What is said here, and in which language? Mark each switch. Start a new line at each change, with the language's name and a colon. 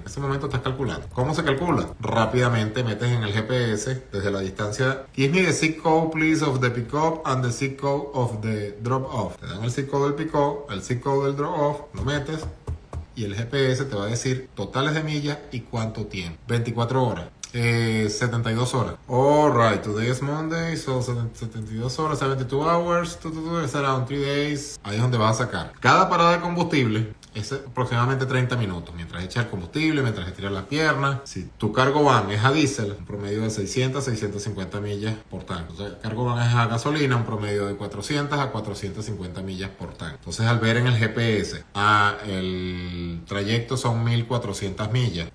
Spanish: En ese momento estás calculando. ¿Cómo se calcula? Rápidamente metes en el GPS desde la distancia.
English: Give me the zip code, please, of the pick up and the zip code of the drop off.
Spanish: Te dan el zip code del pick up, el zip code del drop off, lo metes. y el GPS te va a decir totales de millas y cuánto tiempo. 24 horas. 72 horas.
English: Alright, today is Monday, so 72 horas, 72 hours, it's around 3 days.
Spanish: Ahí es donde vas a sacar. Cada parada de combustible es aproximadamente 30 minutos. Mientras echas el combustible, mientras estiras las piernas. Si tu cargo van es a diésel, un promedio de 600 a 650 millas por tanque. Entonces, el cargo van es a gasolina, un promedio de 400 a 450 millas por tanque. Entonces, al ver en el GPS, el trayecto son 1400 millas.